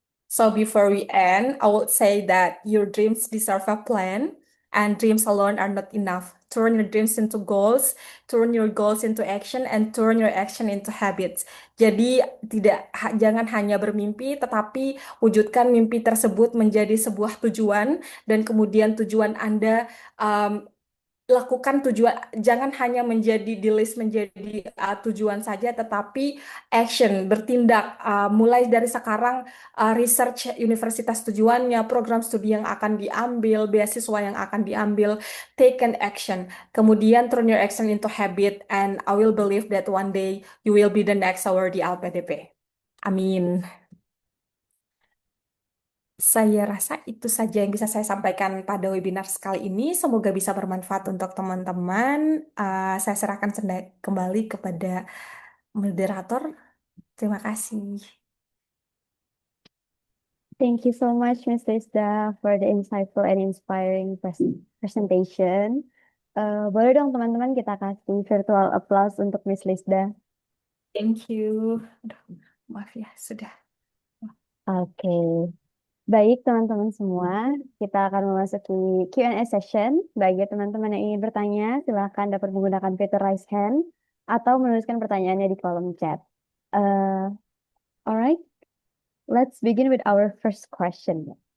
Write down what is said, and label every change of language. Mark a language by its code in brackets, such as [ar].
[en] So before we end, I would say that your dreams deserve a plan, and dreams alone are not enough. Turn your dreams into goals, turn your goals into action, and turn your action into habits. [id] Jadi jangan hanya bermimpi, tetapi wujudkan mimpi tersebut menjadi sebuah tujuan, dan kemudian tujuan Anda lakukan tujuan, jangan hanya menjadi di list menjadi tujuan saja, tetapi action, bertindak. Mulai dari sekarang, research universitas tujuannya, program studi yang akan diambil, beasiswa yang akan diambil, [en] take an action. [id] Kemudian [en] turn your action into habit, and I will believe that one day you will be the next awardee LPDP. [id] Amin. Saya rasa itu saja yang bisa saya sampaikan pada webinar sekali ini. Semoga bisa bermanfaat untuk teman-teman. Saya serahkan kembali kepada moderator. Terima kasih. [en] Thank you so much, Ms. Lisda, for the insightful and inspiring presentation. [id] Boleh dong teman-teman kita kasih virtual applause untuk Miss Lisda. [en] Thank you. [id] Aduh, maaf ya, sudah. Oke, baik teman-teman semua, kita akan memasuki Q&A session. Bagi teman-teman yang ingin bertanya, silakan dapat menggunakan fitur raise hand atau menuliskan pertanyaannya di kolom chat. [en] Alright, let's begin with our first question.